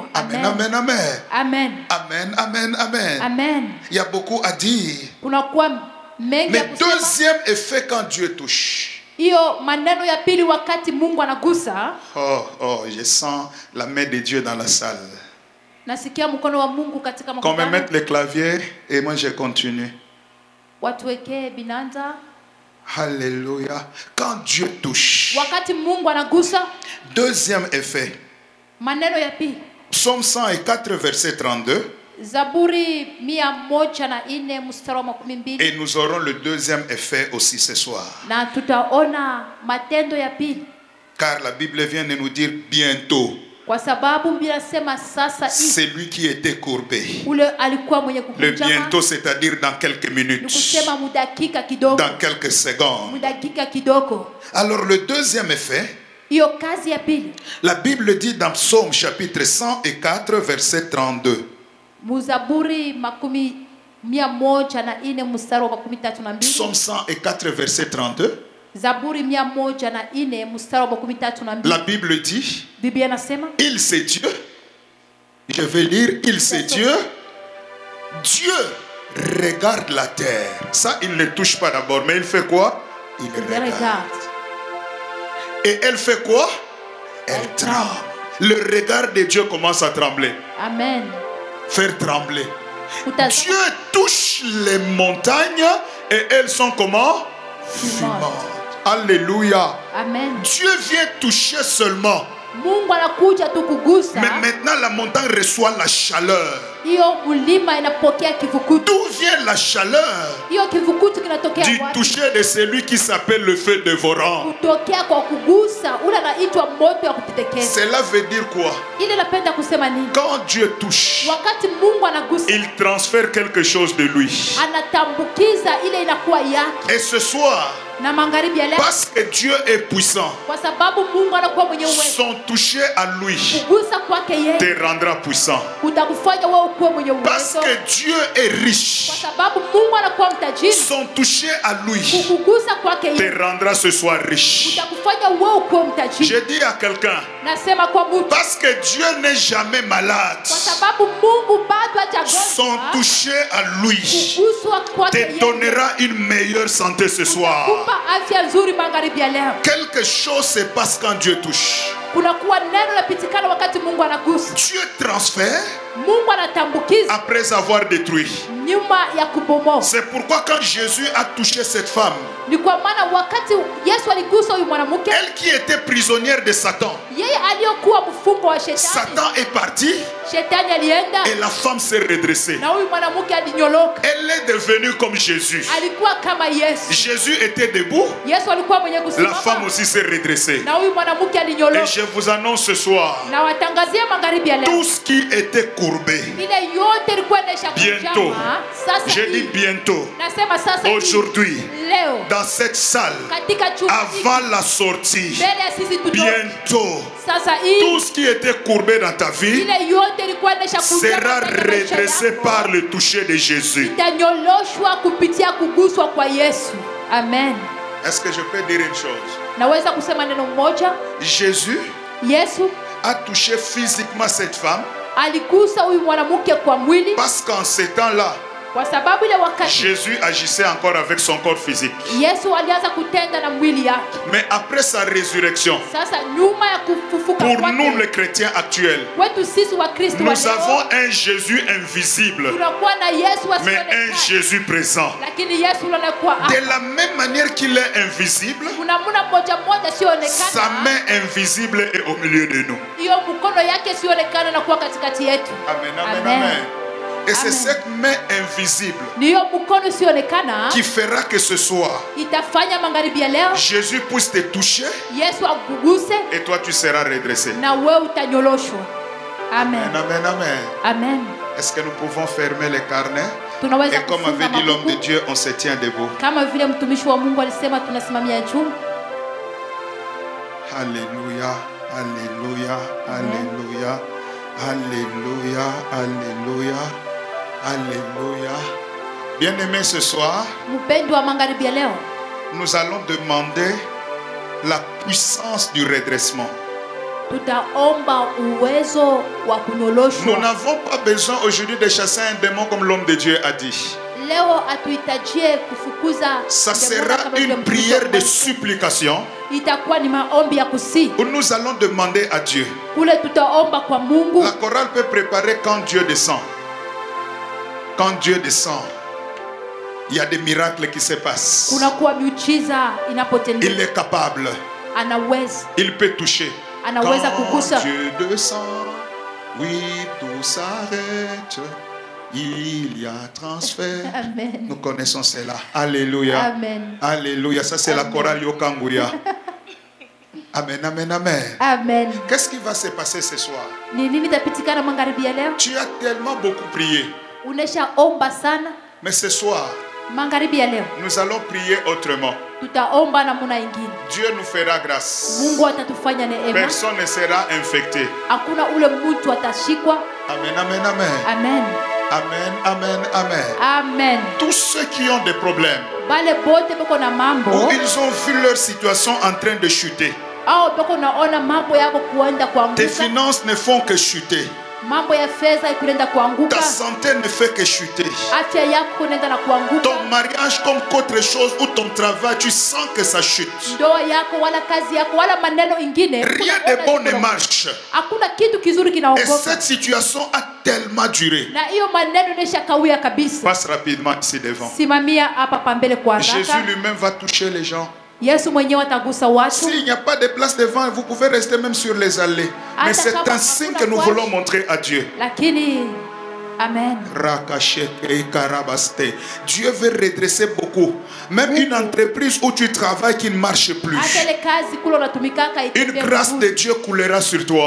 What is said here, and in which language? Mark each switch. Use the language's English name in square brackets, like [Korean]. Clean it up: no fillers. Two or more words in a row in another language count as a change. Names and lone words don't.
[French] Amen, amen, amen. Amen. Amen, amen, amen. Amen. Il y a beaucoup à dire. [Swahili] Kunakuwa mengi ya [French] Mais [Swahili] kusema. [French] deuxième effet quand Dieu touche. [Swahili] Hiyo maneno ya pili wakati Mungu anagusa, [French] Oh, je sens la main de Dieu dans la salle. [Swahili] nasikia mkono wa Mungu katika [French] Qu'on me [Swahili] mkutano. [French] mette le clavier et moi je continue. [Swahili] Watuwekee binanza. [French] Alléluia. Quand Dieu touche. [Swahili] Wakati Mungu anagusa, [French] Deuxième effet. [Swahili] maneno ya pili. [French] Psaume 104, verset 32. [Swahili] Zaburi 104 mstari wa 12. [French] Et nous aurons le deuxième effet aussi ce soir. [Swahili] Na tutaona matendo ya pili. [French] Car la Bible vient de nous dire bientôt. [Swahili] Kwa sababu Biblia inasema sasa hivi. [French] C'est lui qui était courbé. [Swahili] Ule alikuwa mwenye [French] Le [Swahili] kukunjama. [French] bientôt, c'est-à-dire dans quelques minutes. [Swahili] Nikusema mudakika kidogo. [French] Dans quelques secondes. [Swahili] Mudakika kidogo. [French] Alors le deuxième effet, [Swahili] Hiyo kazi ya pili. [French] la Bible dit dans Psaume chapitre 104, verset 32. [Swahili] Muzaburi 104 mstari wa 32. [French] Psaume 104, verset 32. [Swahili] Zaburi 104 mstari wa 32. [French] La Bible dit, [Swahili] Biblia inasema, [French] il c'est Dieu. Je vais lire, il c'est Dieu. Dieu regarde la terre. Ça, il ne touche pas d'abord, mais il fait quoi? Il regarde. Et elle fait quoi? Elle tremble. Le regard de Dieu commence à trembler. Amen. Faire trembler. Dieu touche les montagnes et elles sont comment? Fumantes. Alléluia. Amen. Dieu vient toucher seulement. [Swahili] Mungu anakuja tu kugusa. [French] Mais maintenant la montagne reçoit la chaleur. [Swahili] Hiyo mlima inapokea kivukutu. [French] D'où vient la chaleur? [Swahili] Hiyo kivukutu kinatokea [French] Du [Swahili] wapi? [French] toucher de celui qui s'appelle le feu dévorant. [Swahili] Kutokea kwa kugusa ule anaitwa moto ya kuteketeza. [French] Cela veut dire quoi? [Swahili] Ile napenda kusema nini? [French] Quand Dieu touche, [Swahili] Wakati Mungu anagusa, [French] il transfère quelque chose de lui. [Swahili] anatambukiza ile inakuwa yake. [French] Et ce soir, [Swahili] na magharibi ya leo, [French] parce que Dieu est puissant, [Swahili] kwa sababu Mungu anakuwa mwenye uwezo. [French] son toucher à lui [Swahili] Kugusa kwake yeye [French] te rendra puissant. [Swahili] kutakufanya wewe ukuwe mwenye [French] Parce [Swahili] uwezo. [French] que Dieu est [Swahili] Kwa [French] riche, [Swahili] sababu Mungu anakuwa mtajiri. [French] son toucher à lui [Swahili] Kukugusa kwake [French] te [Swahili] yeye [French] rendra ce soir riche. [Swahili] kutakufanya wewe ukuwe mtajiri. [French] Je dis à quelqu'un, [Swahili] Nasema kwa mtu, [French] parce que Dieu n'est jamais malade, [Swahili] kwa sababu Mungu bado [French] son [Swahili] hajagonjwa. [French] toucher à lui [Swahili] Kuguswa kwake [French] te [Swahili] yeye [French] donnera une meilleure santé ce soir. [Swahili] kupa afya nzuri magharibi ya leo. [French] Quelque chose se passe quand Dieu touche. [Swahili] Kuna kuwa neno lapitikana wakati Mungu anagusa. [French] Dieu transfère [Swahili] Mungu anatambukiza [French] après avoir détruit. [Swahili] nyuma ya kubomoa. [French] C'est pourquoi quand Jésus a touché cette femme, [Swahili] Ni kwa maana wakati Yesu aligusa huyu mwanamke, [French] elle qui était prisonnière de Satan, [Swahili] yeye aliyokuwa mfungo wa shetani, [French] Satan est parti [Swahili] shetani alienda [French] et la femme s'est redressée. [Swahili] na huyu mwanamke alinyoloka. [French] Elle est devenue comme Jésus. [Swahili] Alikuwa kama Yesu. [French] Jésus était debout, [Swahili] Yesu alikuwa mwenye [French] la femme [Swahili] kusimama [French] aussi s'est redressée. [Swahili] na huyu mwanamke [French] Et [Swahili] alinyoloka. [French] je vous annonce ce soir, [Swahili] Na watangazia magharibi ya leo, [French] tout ce qui était courbé, [Swahili] ile yote ilikuwa inaisha [French] bientôt, [Swahili] kujama. Sasa [French] je dis [Swahili] hii, [French] bientôt, [Swahili] nasema sasa hii, [French] aujourd'hui, [Swahili] leo [French] dans cette salle, [Swahili] katika chumba hiki, [French] avant la sortie, [Swahili] mbele ya sisi tutoke. [French] bientôt, [Swahili] Sasa [French] tout [Swahili] hii [French] ce qui était courbé dans ta vie [Swahili] ile yote ilikuwa inaisha [French] sera redressé par le toucher de Jésus. [Swahili] itanyoloshwa kupitia kuguswa kwa Yesu. Amen. [French] Est-ce que je peux dire une chose? [Swahili] Naweza kusema neno moja. [French] Jésus [Swahili] Yesu [French] a touché physiquement cette femme [Swahili] aligusa huyu mwanamke kwa mwili, [French] parce qu'en ces temps-là, [Swahili] kwa sababu ile wakati [French] Jésus agissait encore avec son corps physique. [Swahili] Yesu alianza kutenda na mwili yake. [French] Mais après sa résurrection, [Swahili] Sasa nyuma ya kufufuka [French] pour nous [Swahili] kwake, [French] les chrétiens actuels, [Swahili] wetu sisi wa Kristo wa [French] nous avons [Swahili] leo [French] un Jésus invisible, [Swahili] tunakuwa na Yesu [French] mais un [Swahili] asionekana, [French] Jésus présent. [Swahili] lakini Yesu anakuwa [French] De [Swahili] hapa. [French] la même manière qu'il est invisible, [Swahili] Kuna muna moja moja [French] sa [Swahili] sionekana, [French] main invisible est au milieu de nous. [Swahili] hiyo mkono yake sionekana na kuwa katikati yetu. [French] Amen, amen, Amen. amen. Et c'est Amen. cette main invisible [Swahili] Ni hiyo mkono sionekana [French] qui fera que ce soir, [Swahili] itafanya magharibi ya leo [French] Jésus puisse te toucher [Swahili] Yesu akuguse [French] et toi tu seras redressé. [Swahili] na wewe utanyoloshwa. Amen. Amen, amen. Amen. [French] Est-ce que nous pouvons fermer les carnets? [Swahili] Tunaweza [French] Et comme [Swahili] kufunga [French] avait dit l'homme de [Swahili] mabuku. [French] Dieu, on se tient debout. [Swahili] Kama vile mtumishi wa Mungu alisema tunasimamia juu. [French] Alléluia, alléluia, alléluia, alléluia, alléluia, alléluia. Bien-aimés, ce soir, [Swahili] Mpendo wa magharibi ya leo, [French] nous allons demander la puissance du redressement. [Swahili] tutaomba uwezo wa [French] Nous [Swahili] kunyoloshwa. [French] n'avons pas besoin aujourd'hui de chasser un démon comme l'homme de Dieu a dit. [Swahili] Leo atuhitajie kufukuza [French] Ça [Swahili] demoni [French] sera [Swahili] kama vile [French] une [Swahili] mtumishi [French] prière [Swahili] wa [French] de [Swahili] Mungu. [French] supplication [Swahili] Itakuwa ni maombi ya kusi. [French] où nous allons demander à Dieu. [Swahili] Kule tutaomba kwa Mungu. [French] La chorale peut préparer quand Dieu descend. Quand Dieu descend, il y a des miracles qui se passent. [Swahili] Kuna kuwa miujiza [French] Il [Swahili] inapotendeka. [French] est capable. [Swahili] Anaweza. [French] Il peut toucher. [Swahili] Anaweza [French] Quand [Swahili] kugusa. [French] Dieu descend, oui, tout s'arrête. Il y a transfert. Amen. Nous connaissons cela. Alléluia. Amen. Alléluia. Ça, c'est la Amen. chorale Yokanguria. Amen, amen, amen. Amen. Qu'est-ce qui va se passer ce soir? [Swahili] Ni nini itapitikana magharibi ya leo? [French] Tu as tellement beaucoup prié. [Swahili] Uneshaomba sana. [French] Mais ce soir, [Swahili] Magharibi ya leo [French] nous allons prier autrement. [Swahili] tutaomba namna ingine. [French] Dieu nous fera grâce. [Swahili] Mungu atatufanya neema. [French] Personne ne sera infecté. [Swahili] Hakuna ule mtu atashikwa. Amen, amen, amen. Amen. Amen, amen, amen. Amen. [French] Tous ceux qui ont des problèmes, [Swahili] Bale bote beko na mambo [French] où ils ont vu leur situation en train de chuter. [Swahili] au beko naona mambo yako kuenda [French] Tes [Swahili] kuanguka. [French] finances ne font que chuter. [Swahili] Mambo ya fedha ikulenda kuanguka. [French] Ta santé ne fait que chuter. [Swahili] Afya yako inaenda na kuanguka. [French] Ton mariage comme qu'autre chose ou ton travail, tu sens que ça chute. [Swahili] Ndoa yako wala kazi yako wala maneno ingine. [French] Rien de bon ne marche. [Swahili] Hakuna kitu kizuri [French] Et [Swahili] kinaongoka. [French] cette situation a tellement duré. [Swahili] Na hiyo maneno inesha kawia kabisa. [French] Passe rapidement ici devant. [Swahili] Simamia hapa pambele kwa [French] Jésus [Swahili] haraka. [French] lui-même va toucher les gens. [Swahili] Yesu mwenyewe atagusa watu. [French] S'il n'y a pas de place devant, vous pouvez rester même sur les allées. Mais c'est un signe que nous voulons montrer à Dieu. [Swahili] Lakini Amen. [French] Dieu veut redresser beaucoup. Même une entreprise où tu travailles qui ne marche plus. Une grâce de Dieu coulera sur toi.